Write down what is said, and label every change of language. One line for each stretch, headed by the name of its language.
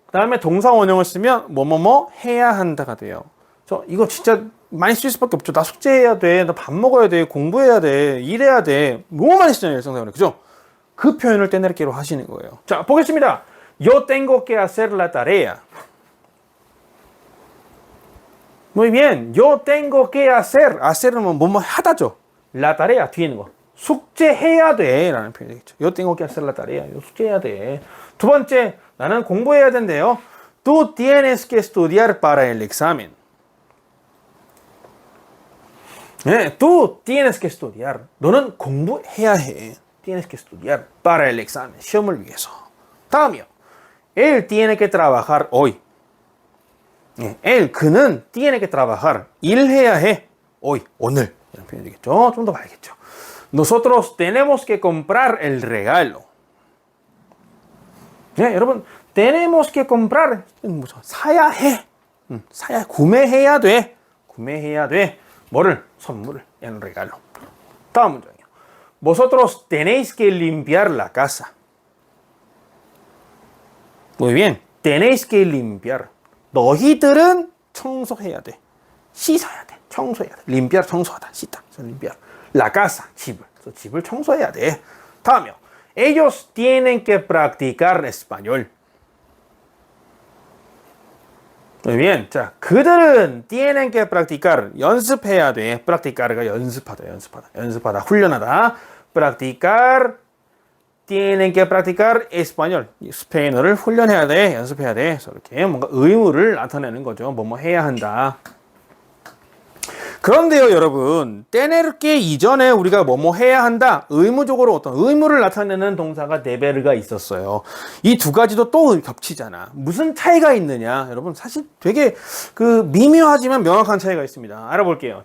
Korean: 그 다음에 동사 원형을 쓰면 뭐뭐뭐 해야 한다가 돼요. 이거 진짜 많이 쓸 수밖에 없죠. 나 숙제해야 돼. 나 밥 먹어야 돼. 공부해야 돼. 일해야 돼. 너무 많이 쓰잖아요. 일상생활에. 그죠? 그 표현을 tener que로 하시는 거예요. 자, 보겠습니다.
Spanish: Yo tengo que hacer la tarea. Muy bien. Yo tengo que hacer.
Korean: hacer은 뭐뭐 하다죠. La tarea 뒤에 있는 거. 숙제해야 돼. 라는 표현이 되겠죠.
Spanish: Yo tengo que hacer la tarea.
Korean: 숙제해야 돼. 두 번째, 나는 공부해야 된대요.
Spanish: Tú tienes que estudiar para el examen. 네, tú tienes que estudiar.
Korean: 너는 공부해야 해.
Spanish: Tienes que estudiar para el examen.
Korean: 시험을 위해서. 다음이요.
Spanish: Él tiene que trabajar hoy. 네, él, 그는 tiene que trabajar.
Korean: 일해야 해. hoy, 오늘. 이런 표현이 되겠죠. 좀 더 봐야겠죠.
Spanish: Nosotros tenemos que comprar el regalo. 네, 여러분, tenemos que comprar.
Korean: 사야 해. 사야, 구매해야 돼. 구매해야 돼. 뭐를? 선물을. el regalo. 다음 문장이요.
Spanish: Vosotros tenéis que limpiar la casa. Muy bien. Tenéis que limpiar.
Korean: 너희들은 청소해야 돼. 씻어야 돼. 청소해야 돼. limpiar, 청소하다. 씻다. limpiar. La casa, 집을. 그래서 집을 청소해야 돼. 다음이요.
Spanish: Ellos tienen que practicar español. Muy bien. 자, 그들은 tienen que practicar.
Korean: 연습해야 돼. practicar가 연습하다, 연습하다, 연습하다, 훈련하다. practicar.
Spanish: Tienen que practicar español.
Korean: 스페인어를 훈련해야 돼, 연습해야 돼. 그래서 이렇게 뭔가 의무를 나타내는 거죠. 뭐뭐 해야 한다. 그런데요, 여러분, tener게 이전에 우리가 뭐뭐 해야 한다, 의무적으로 어떤 의무를 나타내는 동사가 deber가 있었어요. 이 두 가지도 또 겹치잖아. 무슨 차이가 있느냐, 여러분, 사실 되게 미묘하지만 명확한 차이가 있습니다. 알아볼게요.